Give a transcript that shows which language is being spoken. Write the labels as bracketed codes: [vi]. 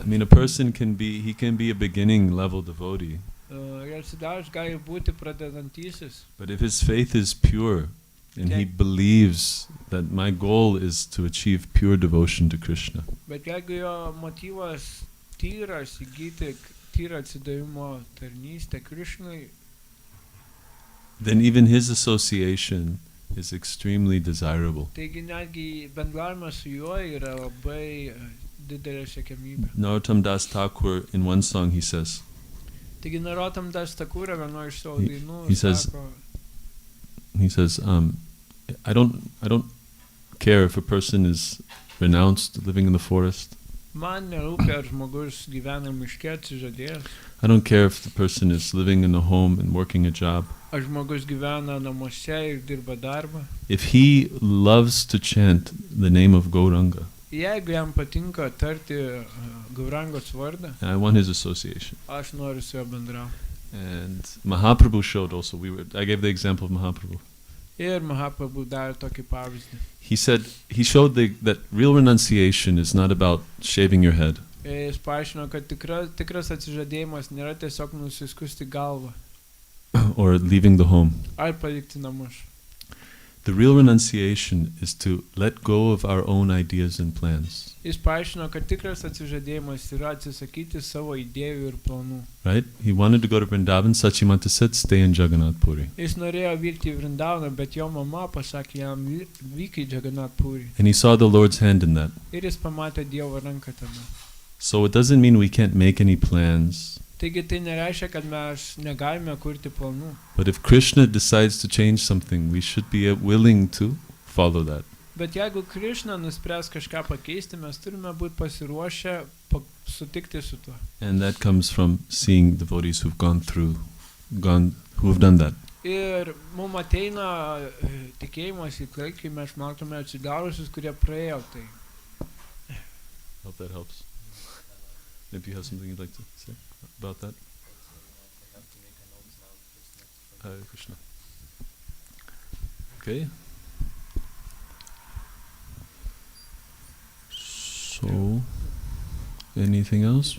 [en] I mean, a person can be a beginning level devotee. [lt] Ir atsidavęs gali būti pradedantysis. [en] But if his faith is pure and he believes that my goal is to achieve pure devotion to Krishna, [lt] Bet jeigu jo motyvas tyras, įgyti tyrą atsidavimo tarnystę Krishnai, [en] then even his association is extremely desirable. [lt] taigi netgi bendravimas su juo yra labai didelė siekiamybė. [en] Narottam Das Thakur, in one song, he says, [lt] Taigi Narottam Das Thakura vienoje iš savo dainų [en] he says- [lt] sako, [en] I don't care if a person is renounced, living in the forest. [lt] man nerūpia, ar žmogus gyvena miške atsižadėjęs, [en] I don't care if the person is living in a home and working a job. [lt] ar žmogus gyvena namuose ir dirba darbą. [en] If he loves to chant the name of Gauranga, [lt] Jeigu jam patinka tarti Gaurangos vardą, [en] I want his association. [lt] aš noriu su juo bendrauti. [en] And Mahaprabhu showed also, I gave the example of Mahaprabhu. [lt] Ir Mahaprabhu darė tokį pavyzdį. [en] He showed that real renunciation is not about shaving your head. [lt] Jis paaiškino, kad tikras atsižadėjimas nėra tiesiog nusiskusti galvą [en] or leaving the home. [lt] ar palikti namus. [en] The real renunciation is to let go of our own ideas and plans. [lt] Jis paaiškino, kad tikras atsižadėjimas yra atsisakyti savo idėjų ir planų. [en] Right? He wanted to go to Vrindavan. Sachimanta said, stay in Jagannath Puri. [lt] Jis norėjo vykti į Vrindavaną, bet jo mama pasakė jam vyk į Jagannath Puri. [en] And he saw the Lord's hand in that. [lt] Ir jis pamatė Dievo ranką tame. [en] So it doesn't mean we can't make any plans. [lt] Taigi tai nereiškia, kad mes negalime kurti planų. [en] But if Krishna decides to change something, we should be willing to follow that. [lt] Bet jeigu Krishna nuspręs kažką pakeisti, mes turime būti pasiruošę sutikti su tuo. [en] And that comes from seeing devotees who've who have done that. [lt] Ir mums ateina tikėjimas į tai, kai mes matome atsidarusius, kurie praėjo tai. [en] Hope that helps. Maybe you have something you'd like to say about that? Hare Krishna. Okay. So, anything else?